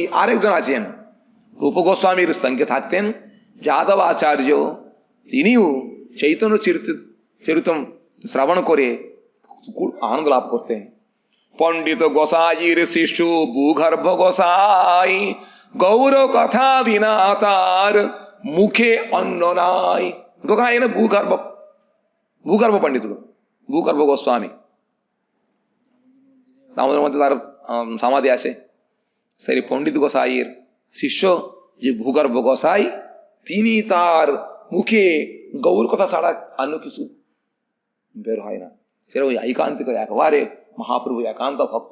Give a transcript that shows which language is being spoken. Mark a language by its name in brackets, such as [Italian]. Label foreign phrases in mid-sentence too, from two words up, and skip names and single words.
[Bangla] আরেকজন আছেন রূপ গোস্বামীর সঙ্গে থাকতেন যাদবাচার্য, তিনিও চৈতন্য চরিতম শ্রবণ করে আনন্দ লাভ করতেন। পণ্ডিত গোসাইয়ের শিষ্য ভূগর্ভ গোসাই, গৌর কথা বিনা তার মুখে অন্ন নাই। [Telugu] ఇంకొక ఆయన భూగర్భ పండితుడు భూగర్భ గోస్వామి, [Bangla] আমাদের মধ্যে তার সমাধি আছে। সেই পণ্ডিত গোসাইয়ের শিষ্য যে ভূগর্ভ গোসাই, তিনি তার মুখে গৌর কথা ছাড়া অন্য কিছু বের হয় না। সেটা ওই একান্তিক একবারে মহাপ্রভু একান্ত ভক্ত।